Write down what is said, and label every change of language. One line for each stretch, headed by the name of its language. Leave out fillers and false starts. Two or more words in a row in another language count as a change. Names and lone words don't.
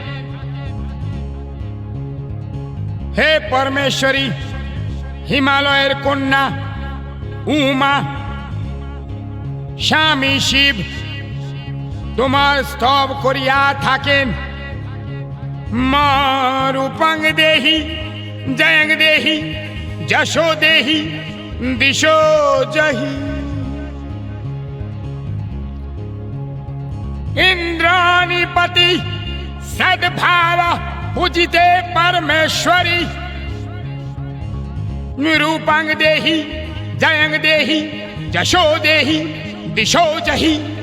Bangla: হে পরমেশ্বরী, হিমালয়ের কন্যা উমা, স্বামী শিব তোমার স্তব করিয়া থাকেন।
Sanskrit: মা রূপং দেহি জয়ং দেহি যশো দেহি দিশো জহি। इंद्राणीपति सद्भाव पूजिते परमेश्वरी रूपं देहि जयं देहि यशो देहि दिशो जहि।